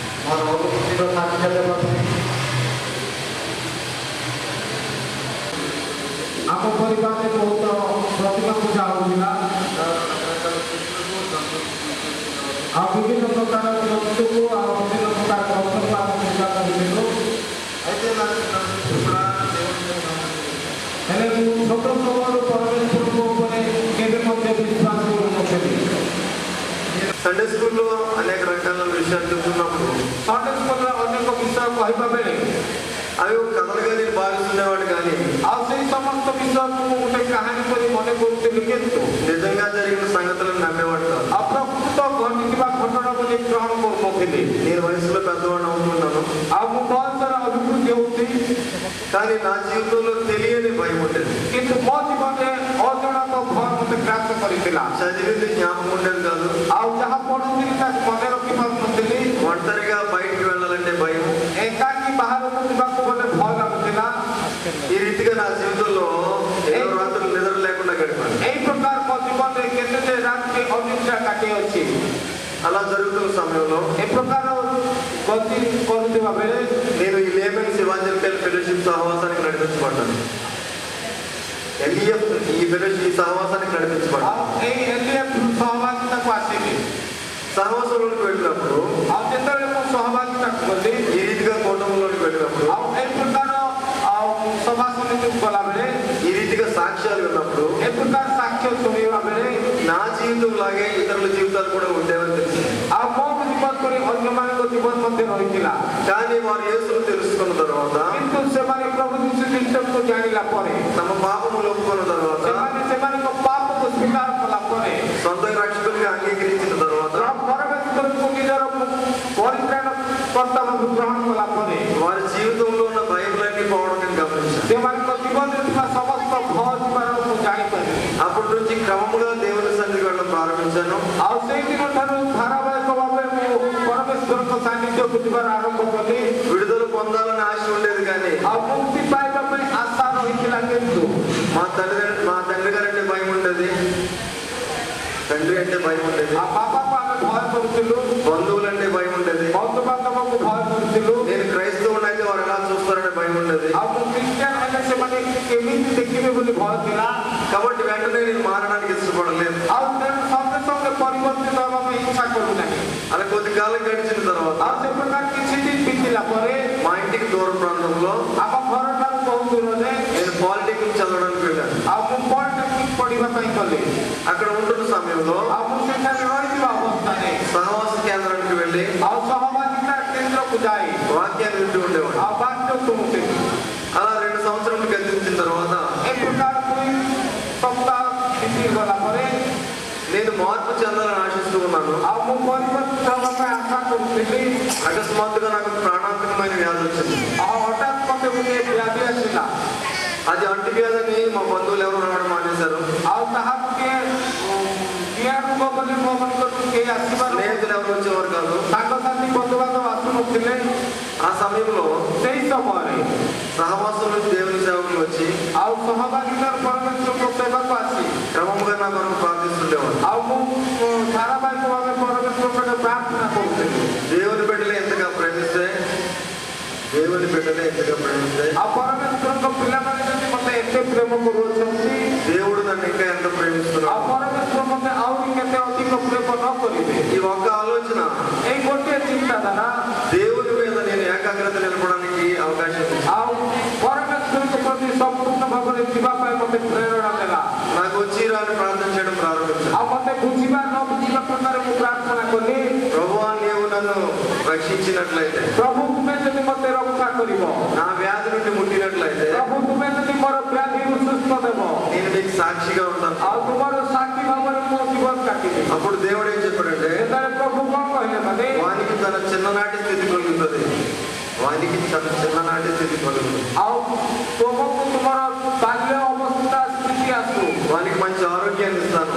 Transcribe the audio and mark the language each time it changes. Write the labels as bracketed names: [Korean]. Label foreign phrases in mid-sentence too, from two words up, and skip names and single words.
[Odia] ମୋର ଅନୁଭୂତିର ସାକ୍ଷ୍ୟ ଦେବା ପାଇଁ ଆମ ପରିବାରରେ ବହୁତ ପ୍ରତିମା ପୂଜା ହେଉଥିଲା ଆଉ ବିଭିନ୍ନ ପ୍ରକାର ଜନ୍ତୁକୁ ଆଉ ବିଭିନ୍ନ ପ୍ରକାର ଗଛକୁ ଆମେ ପୂଜା କରିଥିଲୁ। [Telugu] అయితే నాకు చిన్నప్పుడు కూడా దేవుడిని నమ్ముతున్నాను. [Odia] ହେଲେ ମୁଁ ଛୋଟ ସମୟରୁ ପରମେଶ୍ୱରଙ୍କ ଉପରେ କେବେ ମଧ୍ୟ ବିଶ୍ୱାସ କରୁନଥିଲି। [Telugu] సండే స్కూల్లో అనేక రకాల విషయాలు చెప్తున్నప్పుడు [Odia] ସଣ୍ଡେ ସ୍କୁଲରେ ଅନେକ ବିଷୟ କହିବା ବେଳେ [Telugu] అవి ఒక కథలుగా నేను భావిస్తుండేవాడు, కానీ [Odia] ଆଉ ସେଇ ସମସ୍ତ ବିଷୟକୁ ମୁଁ ଗୋଟେ କାହାଣୀ କରି ମନେ କରୁଥିଲି, କିନ୍ତୁ [Telugu] నిజంగా జరిగిన సంగతులను నమ్మేవాడు కాదు. [Odia] ଆଉ ପ୍ରକୃତ ଘଟିଥିବା ଘଟଣା ବୋଲି ଗ୍ରହଣ କରୁନଥିଲି। [Telugu] నేను వయసులో పెద్దవాడిని అవుతున్నాను, [Odia] ଆଉ ମୁଁ ବୟସର ଅଭିବୃଦ୍ଧି ହେଉଛି, [Telugu] కానీ నా జీవితంలో తెలియని భయం ఉండేది. [Odia] କିନ୍ତୁ ମୋ ଜୀବନରେ ଅଜଣାତ ଭୟ ମୋତେ ଗ୍ରାସ କରିଥିଲା। [Telugu] చదివింది జ్ఞాపకం ఉండేది కాదు. [Odia] ଆଉ ଯାହା ପଢୁଥିଲି ତାକୁ ମନେ ରଖିପାରୁନଥିଲି। [Telugu] ఒంటరిగా బయటికి వెళ్ళాలంటే భయం. [Odia] ଏକାକି ବାହାରକୁ ଯିବାକୁ ଗଲେ ଭୟ ଲାଗୁଥିଲା। [Telugu] ఈ రీతిగా నా జీవితంలో ఎన్నో రాత్రులు నిద్ర లేకుండా గడిపాను. [Odia] ଏଇ ପ୍ରକାର ମୋ ଜୀବନରେ କେତେ ରାତି ଅନିଦ୍ରା କାଟି ଅଛି। [Telugu] అలా జరుగుతున్న సమయంలో [Odia] ଏ ప్రକାର ଗତି କରୁଥିବା ବେଳେ [Telugu] నేను ఈ లేమన్స్ ఇవాంజలికల్ ఫెలోషిప్ సహవాసానికి నడిపించబడ్డాను. ఎల్ఈఎఫ్ ఈ ఫెలోషిప్ ఈ సహవాసానికి నడిపించబడ్డాను. [Odia] ଆଉ ଏଇ ଏଲ୍ଡିଏଫ୍ ସହଭାଗିତାକୁ ଆସିଲି। [Telugu] సహవాసంలోకి వెళ్ళినప్పుడు [Odia] ଆଉ ଯେତେବେଳେ ମୁଁ ସହଭାଗିତାକୁ ଗଲି, [Telugu] ఈ రీతిగా కుటుంబంలోకి వెళ్ళినప్పుడు [Odia] ଆଉ ଏଇ ପ୍ରକାର ଆଉ ସଭା ସମିତିକୁ ଗଲାବେଳେ, [Telugu] ఈ రీతిగా సాక్ష్యాలు విన్నప్పుడు [Odia] ଏ ପ୍ରକାର ସାକ୍ଷ୍ୟ ଶୁଣିବା ବେଳେ [Telugu] నా జీవితం లాగే ఇతరుల జీవితాలు కూడా ఉండేవని తెలిసింది. [Odia] ଆଉ ମୋ ଜୀବନ ପରି ଅନ୍ୟମାନଙ୍କ ଜୀବନ ମଧ୍ୟ ରହିଥିଲା। [Telugu] కానీ వారు యేసును తెలుసుకున్న తర్వాత, [Odia] କିନ୍ତୁ ସେମାନେ ପ୍ରଭୁ ଯୀଶୁ ଖ୍ରୀଷ୍ଟଙ୍କୁ ଜାଣିଲା ପରେ, [Telugu] తమ పాపములు ఒప్పుకున్న తర్వాత, [Odia] ସେମାନେ ସେମାନଙ୍କ ପାପକୁ ସ୍ୱୀକାର କଲା ପରେ, [Telugu] సొంత రక్షకులుగా అంగీకరించిన తర్వాత, [Odia] ପରମେଶ୍ୱରଙ୍କୁ ନିଜର ପରିତ୍ରାଣ କର୍ତ୍ତା ଭାବେ ଗ୍ରହଣ କଲା ପରେ [Telugu] వారి జీవితంలో ఉన్న భయములన్నీ పోవడం నేను గమనించాను. [Odia] ସେମାନଙ୍କ ଜୀବନରେ ଥିବା ସମସ୍ତ ଭୟ ଯିବାର ମୁଁ ଜାଣିପାରିଲି। [Telugu] అప్పటి నుంచి క్రమముగా దేవుని సన్నిధికి వెళ్ళడం ప్రారంభించాను. [Odia] ଆଉ ସେଇଦିନ ଠାରୁ ଧାରାବାହିକ ଭାବେ ମୁଁ ପରମେଶ୍ୱରଙ୍କ ସାନ୍ନିଧ୍ୟକୁ ଯିବାର ଆରମ୍ଭ କଲି। [Telugu] విడుదల పొందాలని ఆశ ఉండేది, కానీ [Odia] ଆଉ ମୁକ୍ତି ପାଇବା ପାଇଁ ଆଶା ରହିଥିଲା, କିନ୍ତୁ [Telugu] మా తండ్రి గారు అంటే భయం ఉండేది, తండ్రి అంటే భయం ఉండేది, [Odia] ఆ ବାପାକୁ ଆମେ ଭୟ କରୁଥିଲୁ, [Telugu] బంధువులు అంటే భయం ఉండేది, [Odia] ବନ୍ଧୁବାନ୍ଧବକୁ ଭୟ କରୁଥିଲୁ। [Telugu] నేను క్రైస్తవుడు అయితే వారు ఎలా చూస్తారనే భయం ఉండేది. [Odia] ଆଉ ମୁଁ ଖ୍ରୀଷ୍ଟିଆନ ହେଲେ ସେମାନେ କେମିତି ଦେଖିବେ ବୋଲି ଭୟ ଥିଲା। [Telugu] కాబట్టి వెంటనే నేను మారడానికి ఇష్టపడలేదు. [Odia] ଆଉ ତେଣୁ ସଙ୍ଗେ ସଙ୍ଗେ ପରିବର୍ତ୍ତିତ ହେବା ପାଇଁ ଇଚ୍ଛା କରୁନାହିଁ। [Telugu] అలా కొద్ది కాలం గడిచిన తర్వాత [Odia] ଆଉ ସେ ପ୍ରକାର କିଛି ଦିନ ବିତିଲା ପରେ [Telugu] మా ఇంటికి దూర ప్రాంతంలో [Odia] ଆମ ଘରଠାରୁ ବହୁ ଦୂରରେ [Telugu] నేను పాలిటెక్నిక్ చదవడానికి వెళ్ళాను. [Odia] ଆଉ ମୁଁ ପଲିଟେକ୍ନିକ ପଢିବା ପାଇଁ ଗଲି। [Telugu] అక్కడ ఉంటున్న సమయంలో [Odia] ଆଉ ମୁଁ ସେଠାରେ ରହିଥିବା ଅବସ୍ଥାରେ [Telugu] సహవాస కేంద్రానికి వెళ్ళి [Odia] ଆଉ ସହଭାଗିତା କେନ୍ଦ୍ରକୁ ଯାଇ [Telugu] వాక్యాన్ని వింటూ ఉండేవాడు. [Odia] ଆଉ ବାକ୍ୟ ଶୁଣୁଥିଲି। [Telugu] అలా 2 సంవత్సరాలు గతించిన తర్వాత [Odia] ଏ ప్రକାର 2 ସପ୍ତାହ ବିତିଗଲା ପରେ [Telugu] నేను మార్పు చెందాలని ఆశిస్తూ ఉన్నాను. [Odia] ଆଉ ମୁଁ ପରିବର୍ତ୍ତିତ ହେବା ପାଇଁ ଆଶା କରୁଥିଲି। [Telugu] అకస్మాత్తుగా నాకు ప్రాణాంతకమైన వ్యాధి వచ్చింది. [Odia] ଆଉ ହଠାତ୍ ମୋତେ ଗୋଟିଏ ବ୍ୟାଧି ଆସିଲା। [Telugu] అది అంటు వ్యాధిని మా బంధువులు ఎవరు రావడం మానేశారు. [Odia] ଆଉ ତାହା ଗୋଟିଏ କିଆ ରୋଗ ବୋଲି ମୋ ମନକୁ କେହି ଆସିବାର, [Telugu] స్నేహితులు ఎవరు వచ్చేవారు కాదు. [Odia] ସାଙ୍ଗସାଥି ବନ୍ଧୁବାନ୍ଧବ ଆସୁନଥିଲେ। [Telugu] ఆ సమయంలో [Odia] ସେଇ ସମୟରେ [Telugu] సహవాసం నుంచి దేవుని సేవకులు వచ్చి [Odia] ଆଉ ସହଭାଗିତାର ପରମେଶ୍ୱରଙ୍କ ସେବାକୁ ଆସି [Telugu] క్రమంగా నా కొరకు ప్రార్థిస్తుండేవారు. [Odia] ଆଉ ମୁଁ ଧାରାବାହିକ ଭାବେ ପରମେଶ୍ୱରଙ୍କ ପ୍ରାର୍ଥନା କରୁଥିଲି। [Telugu] దేవుని బిడ్డలే ఎంతగా ప్రేమిస్తే [Odia] ଆଉ ପରମେଶ୍ୱରଙ୍କ ପିଲାମାନେ ଯଦି ମୋତେ ଏତେ ପ୍ରେମ କରୁଅଛନ୍ତି, [Telugu] దేవుడు నన్ను ఇంకా ఎంత ప్రేమిస్తున్నాడు. [Odia] ଆଉ ପରମେଶ୍ୱର ମୋତେ ଆହୁରି କେତେ ଅଧିକ ପ୍ରେମ ନ କରିବେ। [Telugu] ఈ ఒక్క ఆలోచన, [Odia] ଏଇ ଗୋଟିଏ ଚିନ୍ତାଧାରା [Telugu] దేవుని మీద నేను ఏకాగ్రత నిలపడానికి అవకాశం ఇచ్చింది. [Odia] ଆଉ ପରମେଶ୍ୱରଙ୍କ ପ୍ରତି ସମ୍ପୂର୍ଣ୍ଣ ଭାବରେ ଯିବା ପାଇଁ ମୋତେ ପ୍ରେରଣା ଦେଲା। [Telugu] నాకు వచ్చి రాని ప్రార్థన చేయడం ప్రారంభించాను. [Odia] ଆଉ ମୋତେ ବୁଝିବା ନ ବୁଝିବା ପ୍ରକାର ମୁଁ ପ୍ରାର୍ଥନା କଲି। [Telugu] ప్రభువా, నీవు నన్ను రక్షించినట్లయితే, [Odia] ପ୍ରଭୁ ତୁମେ ଯଦି ମୋତେ ରକ୍ଷା କରିବ, [Telugu] నా వ్యాధి నుండి ముట్టినట్లయితే [Odia] ପ୍ରଭୁ ତୁମେ ଯଦି ମୋର ବ୍ୟାଧିରୁ ସୁସ୍ଥ ଦେବ, [Telugu] నేను నీకు సాక్షిగా ఉంటాను. [Odia] ଆଉ ତୁମର ସାକ୍ଷୀ ଭାବରେ ମୋ ଜୀବନ କାଟିବି। [Telugu] అప్పుడు దేవుడు ఏం చెప్పాడంటే, [Odia] ସେତେବେଳେ ପ୍ରଭୁ କ'ଣ କହିଲେ, ମାନେ [Telugu] వానికి తన చిన్ననాటి స్థితి కలుగుతుంది. వానికి తన చిన్ననాటి స్థితి కలుగుతుంది. [Odia] ଆଉ ତୁମକୁ ତୁମର ବାଲ୍ୟ ଅବସ୍ଥା ସ୍ଥିତି ଆସୁ, [Telugu] వానికి మంచి ఆరోగ్యాన్ని ఇస్తాను.